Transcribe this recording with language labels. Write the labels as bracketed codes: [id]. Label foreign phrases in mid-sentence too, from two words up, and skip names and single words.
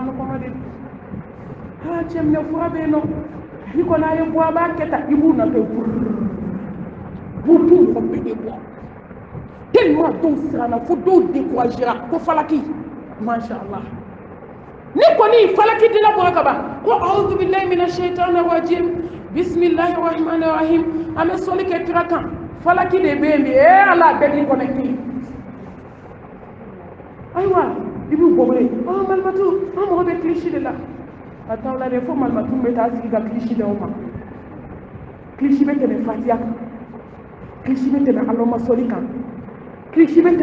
[bm] an kɔnɔ de cɛminɛ fura bɛ yen nɔ ni kɔni a ye bɔ a b'a kɛ tan i b'u natɔ b'u mɔgɔ bɛɛ de bɔ tellement dɔw siranna fo dɔw découragera ko falaki [ar] ما شاء الله [bm] ni kɔni falaki dila bɔra ka ban ko [ar] أعوذ بالله من الشيطان الرجيم بسم الله الرحمن الرحيم [bm] an bɛ sɔli kɛ kira kan falaki de bɛ yen bi ala bɛɛ k'i connecté ayiwa i b'u bɔbɔle malimatu an mɔgɔ bɛ kilisi de la a t'aw la dɛ fo malimatu bɛ taa sigi ka kilisi d'aw ma kilisi bɛ tɛmɛ fatiya kan kilisi bɛ tɛmɛ alama sɔli kan kilisi bɛ